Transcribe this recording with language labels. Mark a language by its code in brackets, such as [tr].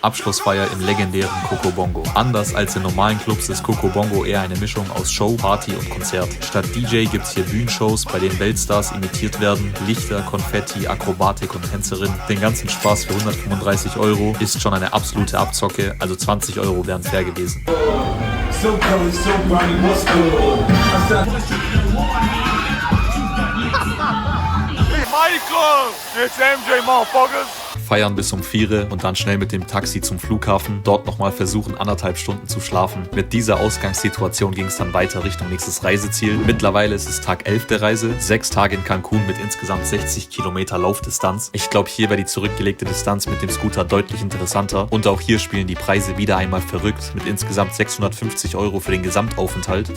[de] Abschlussfeier im legendären Coco Bongo. Anders als in normalen Clubs ist Coco Bongo eher eine Mischung aus Show, Party und Konzert. Statt DJ gibt es hier Bühnenshows, bei denen Weltstars imitiert werden, Lichter, Konfetti, Akrobatik und Tänzerin. Den ganzen Spaß für 135 € ist schon eine absolute Abzocke, also 20 € wären fair gewesen. [en] So cold, so bright, what's good? Hey Michael, it's MJ Motherfuckers. [de] Feiern bis um 4 und dann schnell mit dem Taxi zum Flughafen, dort nochmal versuchen 1,5 Stunden zu schlafen. Mit dieser Ausgangssituation ging es dann weiter Richtung nächstes Reiseziel. Mittlerweile ist es Tag 11 der Reise, 6 Tage in Cancun mit insgesamt 60 Kilometer Laufdistanz. Ich glaube, hier wäre die zurückgelegte Distanz mit dem Scooter deutlich interessanter und auch hier spielen die Preise wieder einmal verrückt mit insgesamt 650 € für den Gesamtaufenthalt.